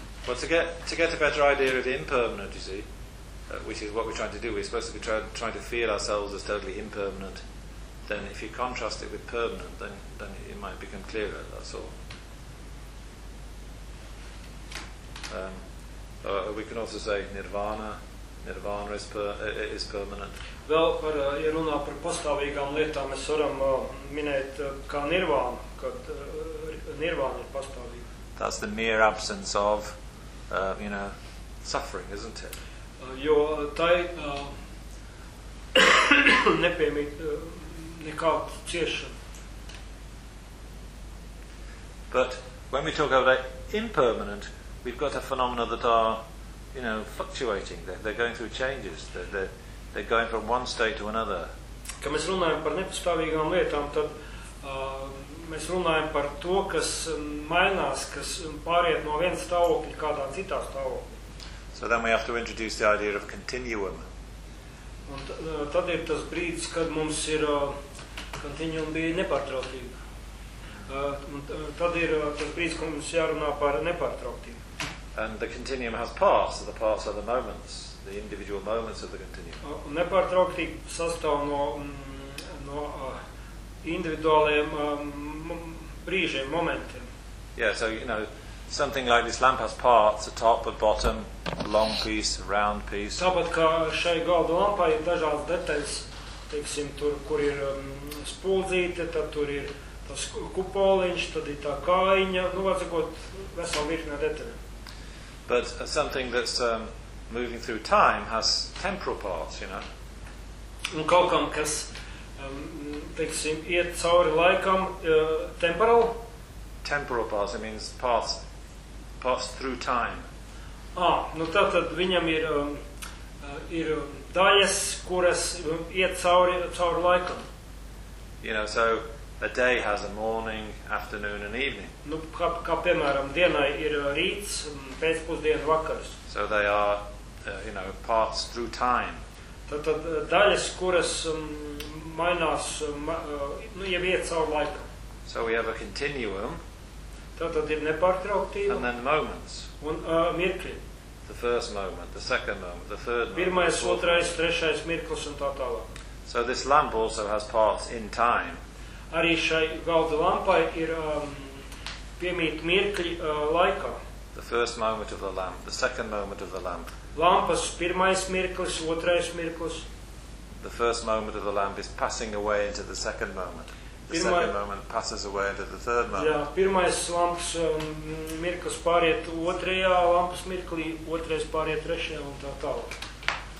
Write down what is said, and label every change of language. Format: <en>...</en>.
<en>Well, to get a better idea of the impermanent, you see, which is what we're trying to do. We're supposed to be trying to feel ourselves as totally impermanent. then if you contrast it with permanent, then it might become clearer, that's all. We can also say nirvana is permanent.</en> <lv>Vēl par, ja runā par pastāvīgām lietām, mēs varam minēt kā nirvānu, kad nirvāna ir pastāvīga.</lv> <en>That's the mere absence of, suffering, isn't it?</en> <lv>Jo tai nepiemīt nekādu ciešanu.</lv> <en>But when we talk about impermanent, we've got a phenomena that are, fluctuating. They're going through changes. They're going from one state to another.</en> <lv>Kad mēs runājam par nepastāvīgām lietām, tad mēs runājam par to, kas mainās, kas pāriet no viena stāvokļa kādā citā stāvokļa.</lv> <en>So then we have to introduce the idea of continuum.</en> <lv>Un tad ir tas brīdis, kad mums ir continuum bija nepārtrauktība. Tad ir tas brīdis, kad mums jārunā par nepārtrauktību.</lv> <en>And the continuum has parts, so the parts are the moments, the individual moments of the continuum.</en> <lv>Nepārtrauktība sastāv no individuāliem brīžiem, momentiem.</lv> <en>Yeah, so something like this lamp has parts, a top, a bottom, a long piece, a round piece.</en> <lv>Tāpat kā šai galda lampā ir dažādas detaļas, teiksim, tur, kur ir spuldzīte, tad tur ir tas kupoliņš, tad ir tā kājiņa, vajadzīgot veselu virknē detaļu.</lv> <en>But something that's moving through time has temporal parts,</en> <lv>Un kaut kam, kas, teiksim, iet cauri laikam, temporal?</lv> <en>Temporal parts, it means parts, parts through time.</en> <lv>Tātad viņam ir, ir daļas, kuras iet cauri laikam.</lv> <en>So a day has a morning, afternoon and evening.</en> <lv>Kā piemēram, dienai ir rīts, pēcpusdiena vakars.</lv> <en>So they are, parts through time.</en> <lv>Tātad daļas, kuras mainās, jau iet cauri laikam.</lv> <en>So we have a continuum.</en> <lv>Tātad ir nepārtrauktība.</lv> <en>And then moments.</en> <lv>Un mirkļi.</lv> <en>The first moment, the second moment, the third moment.</en> <lv>Pirmais, otrais, trešais mirklis un tā tālāk.</lv> <en>So this lamp also has parts in time.</en> <lv>Arī šai galda lampai ir piemīt mirkļi laikā.</lv> <en>The first moment of the lamp, the second moment of the lamp.</en> <lv>Lampas pirmais mirklis, otrais mirklis.</lv> <en>The first moment of the lamp is passing away into the second moment. The second moment passes away into the third moment.</en> <lv>Jā, pirmais lampas mirklis pāriet otrajā lampas mirklī, otrais pāriet trešajā un tā tālāk.</lv>